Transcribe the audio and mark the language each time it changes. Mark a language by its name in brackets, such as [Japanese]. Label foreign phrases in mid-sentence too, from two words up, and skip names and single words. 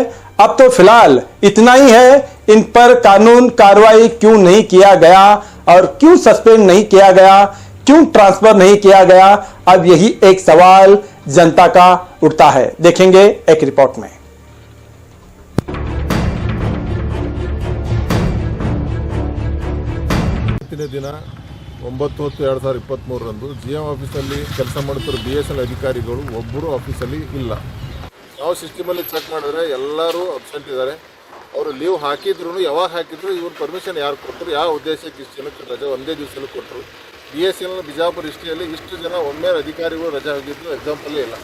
[Hindi] अब तो फिलहाल इतना ही है, इन पर कानून कार्रवाई क्यों नहीं किया गया और क्यों सस्पेंड नहीं किया गया, क्यों ट्रांसफर नहीं किया गया, अब यही एक सवाल जनता का उठता है। देखेंगे एक रिपोर्ट में। [Kannada] दिन 9/10/2023 ಜಿಎಂ ಆಫೀಸಲ್ಲಿ ಕೆಲಸ ಮಾಡುತ್ತಿರೋ ಬಿಎಸ್ಎನ್ಎಲ್ ಅಧಿಕಾರಿಗಳು ಒಬ್ಬರು ಆಫೀಸಲ್ಲಿ ಇಲ್ಲ. ನಾವು ಸಿಸ್ಟಮಲ್ಲಿ ಚೆಕ್ ಮಾಡಿದ್ರೆ ಎಲ್ಲರೂ ಅಬ್ಸೆಂಟ್ ಇದ್ದಾರೆ. ಅವರು ಲೀವ್ ಹಾಕಿದ್ರು, ಯಾವಾಗ ಹಾಕಿದ್ರು, ಇವ್ರು ಪರ್ಮಿಷನ್ ಯಾರು ಕೊಟ್ಟರು, ಯಾವ ಉದ್ದೇಶಕ್ಕೆ ಇಷ್ಟು ಜನಕ್ಕೆ ರಜೆ ಒಂದೇ ದಿವಸದಲ್ಲಿ ಕೊಟ್ಟರು. ಬಿಎಸ್ಎನ್ಎಲ್ ಬಿಜಾಪುರ ಹಿಸ್ಟ್ರಿಯಲ್ಲಿ ಇಷ್ಟು ಜನ ಒಮ್ಮೆ ಅಧಿಕಾರಿಗಳು ರಜೆ ಹಾಕಿದ್ರು ಎಕ್ಸಾಂಪಲ್ಲೇ ಇಲ್ಲ.